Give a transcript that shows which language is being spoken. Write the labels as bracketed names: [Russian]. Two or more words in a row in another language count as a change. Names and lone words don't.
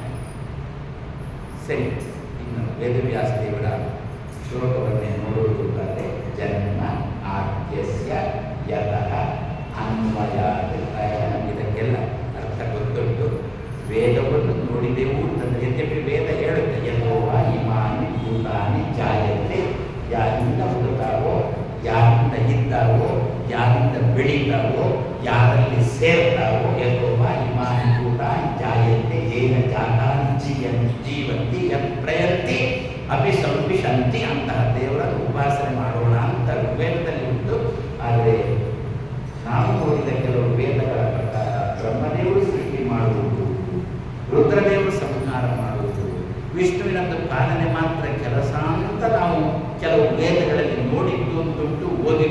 [Kannada] ಸರಿ, ಇನ್ನು ವೇದವ್ಯಾಸ ದೇವರ ಶ್ಲೋಕವನ್ನೇ ನೋಡುವುದಾದರೆ, [Sanskrit] ಜನ್ಮ ಆದ್ಯಸ್ಯ ಯತಃ ಅನ್ವಯಾತ್. [Kannada] ಇದಕ್ಕೆಲ್ಲ ಅರ್ಥ ಗೊತ್ತುಂಟು. ವೇದವನ್ನು ನೋಡಿದೆವು ಅಂತಂದರೆ ಯದ್ಯಪಿ ವೇದ ಹೇಳುತ್ತೆ, [Sanskrit] ಯಥೋವ ಇಮಾನಿ ಭೂತಾನಿ ಜಾಯತೆ, [Kannada] ಯಾರಿಂದ ಹುಡುತಾವೋ, ಯಾರಿಂದ ಇದ್ದಾವೋ, ಯಾರಿಂದ ಬೆಳೀತಾವೋ, ಯಾರಲ್ಲಿ ಸೇರ್ತಾವೋ, [Sanskrit] ಯಥೋವ ಇಮಾನಿ ಭೂತಾನಿ ಜಾಯತೆ ಏನ ಜಾತಾನಿ ಜೀವಂತಿ ಯತ್ ಪ್ರಯತ್ತಿ ಅಪಿ ಸಂಪಿಶಂತಿ. [Kannada] ಅಂತಹ ದೇವರನ್ನು ಉಪಾಸನೆ ಮಾಡೋಣ ಅಂತ ವೇದದಲ್ಲಿ ಉಂಟು. ಆದರೆ ನಾವು ಓದಿದ ಕೆಲವು ವೇದಗಳ ಪ್ರಕಾರ ಬ್ರಹ್ಮದೇವರು ಸೃಷ್ಟಿ ಮಾಡುವುದು, ರುದ್ರದೇವರು ಸಂಹಾರ ಮಾಡುವುದು, ವಿಷ್ಣುವಿನದ್ದು ಪಾಲನೆ ಮಾತ್ರ ಕೆಲಸ ಅಂತ ನಾವು ಕೆಲವು ವೇದಗಳಲ್ಲಿ ನೋಡಿದ್ದು ಅಂತುಂಟು, ಓದಿದ್ದು.